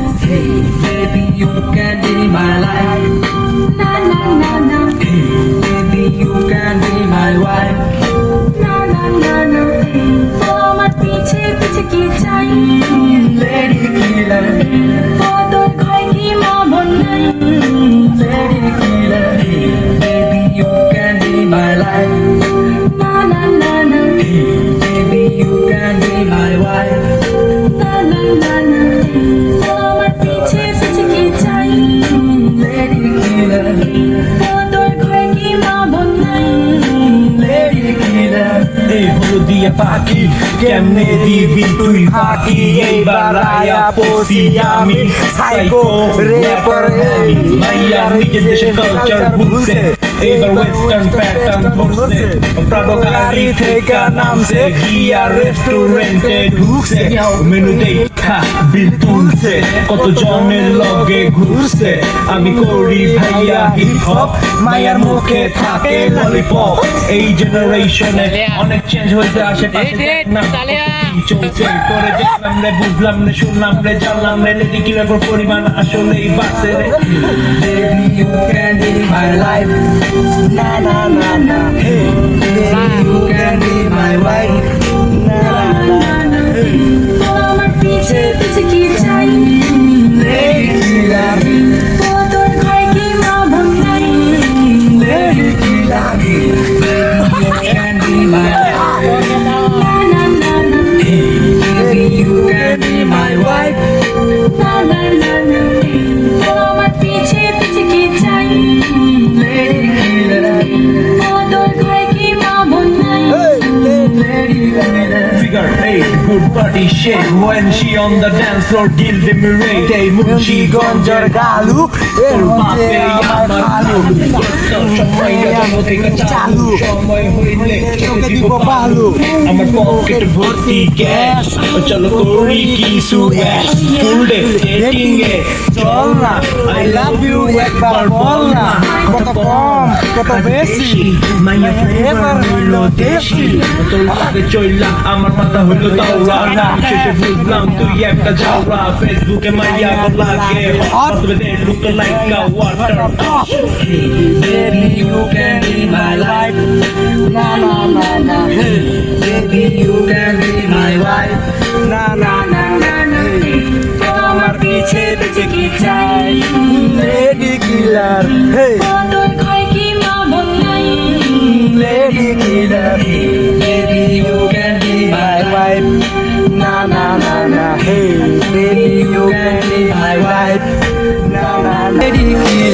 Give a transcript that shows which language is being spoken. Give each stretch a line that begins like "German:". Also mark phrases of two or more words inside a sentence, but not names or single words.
English: Hey, baby, you can be my life. Na na na na, Hey, baby, you can be my wife. na na na na,
Bangla: ও আমার পিছে পিছে কি চাই,
English: Lady killer,
Bangla: ও তোর ঘরে কি মা বোন নাই,
English: lady killer. Hey, baby, you can be my life. না না না না, Hey, baby, you can be my wife. না না না না,
Bangla: ও আমার পিছে পিছে কি চাই,
English: Lady killer,
Bangla: ও তোর ঘরে কি মা বোন নাই,
English: lady killer.
Bangla: এই হলদিয়া পাখি কেমনে দিবি তুই ফাঁকি এইবার আয়া পড়ছি আমি
English: psycho rapper
Bangla: মাইয়া নিজের দেশের কালচার ভুলছে এইবার
English: western pattern
Bangla: ধরছে প্রাডো গাড়ি থেকে নামছে গিয়া রেস্টুরেন্টে ঢুকছে মেনু দেখা বিল তুলছে কত জনের লগে ঘুরছে আমি করি ভাইয়া
English: hip hop
Bangla: মায়ার মুখে থাকে ললিপপ এই জেনারেশনে অনেক চেঞ্জ হয়েছে আশেপাশে না কি চলছে করে দেখলাম রে বুঝলাম রে শুনলাম রে জানলাম রে
English: lady killer
Bangla: পরিমাণ আসলেই বাড়ছে রে
English: Baby, you can be my life. না না না না Hey, baby, you can be my wife. না না না
Bangla: ও আমার পিছে পিছে কি চাই,
English: Lady killer,
Bangla: ও তোর ঘরে কি মা বোন নাই,
English: lady killer. Baby, you can be my life. না না না না, Hey, baby, you can be my wife.
Bangla: না না না না, ও আমার পিছে পিছে কি চাই,
English: Lady killer,
Bangla: ও তোর ঘরে কি মা বোন নাই,
English: lady killer. Figure 8, good body shake when she on the dance floor gilde me rate
Bangla: এই মুন্সি গঞ্জর গালু এর বাপে আমার ভালো সময় জন্ম থেকে চালু সময় হইলে চোখে দিব বালু আমার পকেট ভর্তি গ্যাস চলো করি কিছু অ্যাশ
English: full day dating
Bangla: এ চল না
English: I love you
Bangla: একবার বল না কত কম কত বেশি মাইয়া ফ্লেভার হইলো দেশি তোর লাগে চইলা আমার মাথা হইলো তাওরা না শেষে বুঝলাম তুই একটা ঝাউরা ফেসবুকে মাইয়া লাগে হট
English: they look like a water Baby, you can be my life. না না না না Baby, you can be my wife. না না না না
Bangla: ও আমার পিছে পিছে কি চাই,
English: lady killer হে
Bangla: ও তোর ঘরে কি মা বোন নাই,
English: lady killer Baby, you can be my wife. না না না না হে Baby, you can be my wife. না না না Lady